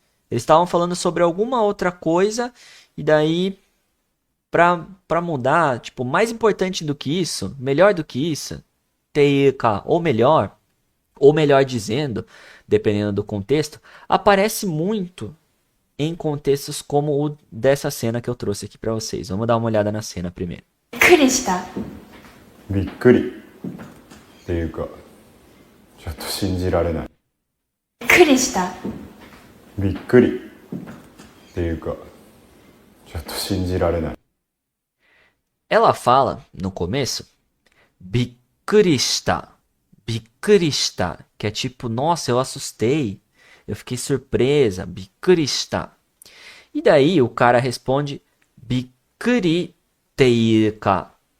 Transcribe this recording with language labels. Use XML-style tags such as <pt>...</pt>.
<pt>Eles estavam falando sobre alguma outra coisa e daí pra mudar, tipo, mais importante do que isso, melhor do que isso, teika, ou melhor dizendo, dependendo do contexto, aparece muito em contextos como o dessa cena que eu trouxe aqui pra vocês. Vamos dar uma olhada na cena primeiro.</pt> <ja>びっくりした。びっくりっていうかちょっと信じられない。びっくりした。びっくりっていうかちょっと信じられない。</ja> <pt>Ela fala no começo bikurista, bikurista, que é tipo, nossa, eu assustei, eu fiquei surpresa, bikurista. E daí o cara responde bikuri teika.</pt>